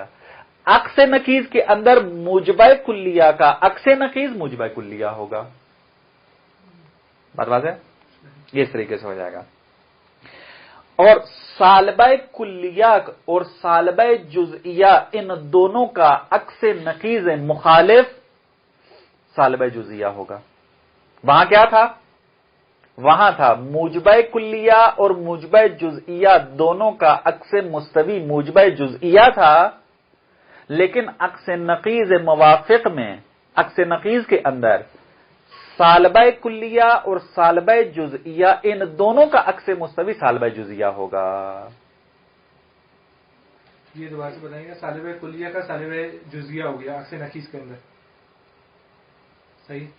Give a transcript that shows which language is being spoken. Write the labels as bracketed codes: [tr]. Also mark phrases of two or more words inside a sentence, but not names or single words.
[ur] عکس نقیض کے اندر موجبہ کلیہ کا عکس نقیض موجبہ کلیہ ہوگا. بات واضح ہے؟ یہ اس طریقے سے ہو جائے گا. اور سالبہ کلیہ اور سالبہ جزئیہ ان دونوں کا عکس نقیض مخالف سالبہ جزئیہ ہوگا. وہاں کیا تھا؟ وہاں تھا موجبہ کلیہ اور موجبہ جزئیہ دونوں کا عکس مستوی موجبہ جزئیہ تھا، لیکن عکس نقیض موافق میں، عکس نقیض کے اندر سالبہ کلیہ اور سالبہ جزئیہ ان دونوں کا عکس مستوی سالبہ جزئیہ ہوگا. یہ دوبارہ سے بتائیں گے. سالبہ کلیہ کا سالبہ جزئیہ ہو گیا عکس نقیض کے اندر. صحیح.